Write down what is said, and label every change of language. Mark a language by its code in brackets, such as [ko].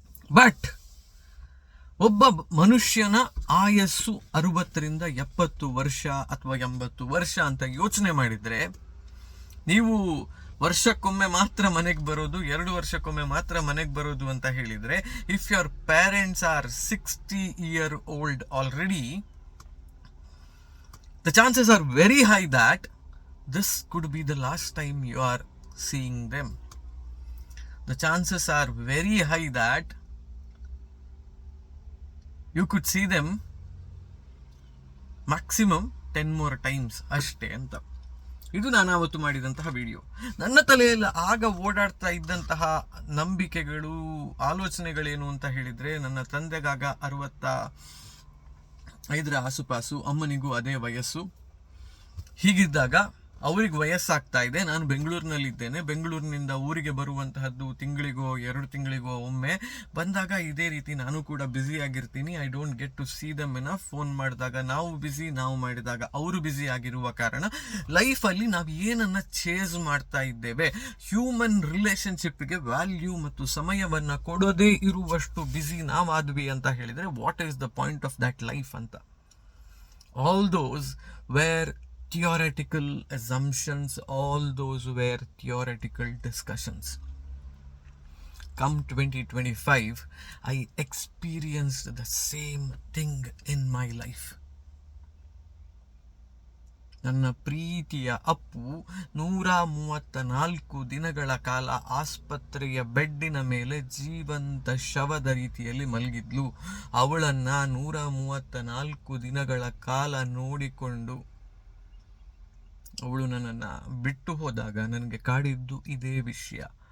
[kn] But ಒಬ್ಬ ಮನುಷ್ಯನ ಆಯಸ್ಸು 60ರಿಂದ 70 ವರ್ಷ ಅಥವಾ 80 ವರ್ಷ ಅಂತ ಯೋಚನೆ ಮಾಡಿದ್ರೆ, ನೀವು ವರ್ಷಕ್ಕೊಮ್ಮೆ ಮಾತ್ರ ಮನೆಗೆ ಬರೋದು, 2 ವರ್ಷಕ್ಕೊಮ್ಮೆ ಮಾತ್ರ ಮನೆಗೆ ಬರೋದು ಅಂತ ಹೇಳಿದ್ರೆ, [en] If your parents are 60 year old already, the chances are very high that this could be the last time you are seeing them. The chances are very high that you could see them maximum 10 more times [kn] ಅಷ್ಟೇ ಅಂತ. ಇದು ನಾನು ಅವತ್ತು ಮಾಡಿದಂತಹ video. ನನ್ನ ತಲೆಯಲ್ಲಿ ಆಗ ಓಡಾಡ್ತಾ ಇದ್ದಂತಹ ನಂಬಿಕೆಗಳು, ಆಲೋಚನೆಗಳೇನು ಅಂತ ಹೇಳಿದರೆ, ನನ್ನ ತಂದೆಗಾಗ 65ರ ಆಸುಪಾಸು, ಅಮ್ಮನಿಗೂ ಅದೇ ವಯಸ್ಸು. ಹೀಗಿದ್ದಾಗ ಅವ್ರಿಗೆ ವಯಸ್ಸಾಗ್ತಾ ಇದೆ, ನಾನು ಬೆಂಗಳೂರಿನಲ್ಲಿದ್ದೇನೆ. ಬೆಂಗಳೂರಿನಿಂದ ಊರಿಗೆ ಬರುವಂತಹದ್ದು ತಿಂಗಳಿಗೋ 2 ತಿಂಗಳಿಗೋ ಒಮ್ಮೆ. ಬಂದಾಗ ಇದೇ ರೀತಿ ನಾನು ಕೂಡ busy ಆಗಿರ್ತೀನಿ. [en] I don't get to see them enough. [kn] Phone ಮಾಡಿದಾಗ ನಾವು ಬ್ಯುಸಿ, ನಾವು ಮಾಡಿದಾಗ ಅವರು ಬ್ಯುಸಿ ಆಗಿರುವ ಕಾರಣ ಲೈಫಲ್ಲಿ ನಾವು ಏನನ್ನ ಚೇಸ್ ಮಾಡ್ತಾ ಇದ್ದೇವೆ, ಹ್ಯೂಮನ್ ರಿಲೇಶನ್ಶಿಪ್ಗೆ ವ್ಯಾಲ್ಯೂ ಮತ್ತು ಸಮಯವನ್ನು ಕೊಡೋದೇ ಇರುವಷ್ಟು ಬ್ಯುಸಿ ನಾವಾದ್ವಿ ಅಂತ ಹೇಳಿದರೆ, [en] what is the point of that life [kn] ಅಂತ. [en] All those were theoretical assumptions, all those were theoretical discussions. Come 2025, I experienced the same thing in my life. [kn] ನನ್ನ ಪ್ರೀತಿಯ ಅಪ್ಪು 134 ದಿನಗಳ ಕಾಲ ಆಸ್ಪತ್ರೆಯ ಬೆಡ್ಡಿನ ಮೇಲೆ ಜೀವಂತ ಶವದ ರೀತಿಯಲ್ಲಿ ಮಲಗಿದ್ಲು. ಅವಳನ್ನ 134 ದಿನಗಳ ಕಾಲ ನೋಡಿಕೊಂಡು ಅವಳು ನನ್ನನ್ನು ಬಿಟ್ಟು ಹೋದಾಗ ನನಗೆ ಕಾಡಿದ್ದು ಇದೇ ವಿಷಯ.